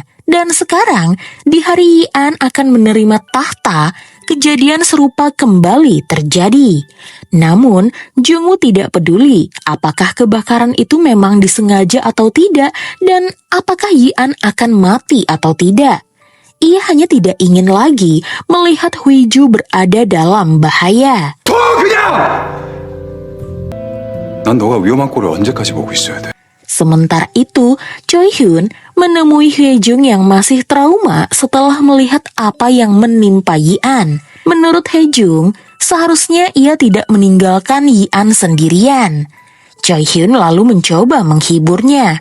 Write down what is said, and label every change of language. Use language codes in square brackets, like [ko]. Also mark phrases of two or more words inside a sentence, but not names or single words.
[id] Dan sekarang, di hari Yian akan menerima tahta, kejadian serupa kembali terjadi. Namun, Jungwoo tidak peduli apakah kebakaran itu memang disengaja atau tidak dan apakah Yian akan mati atau tidak. Ia hanya tidak ingin lagi melihat Huiju berada dalam bahaya. [ko] 둬 그냥! 난 너가 위험한 꼴을 언제까지 보고 있어야 돼? [id] Sementara itu, Choi Hyun menemui Haejung yang masih trauma setelah melihat apa yang menimpa Yian. Menurut Haejung, seharusnya ia tidak meninggalkan Yian sendirian. Choi Hyun lalu mencoba menghiburnya.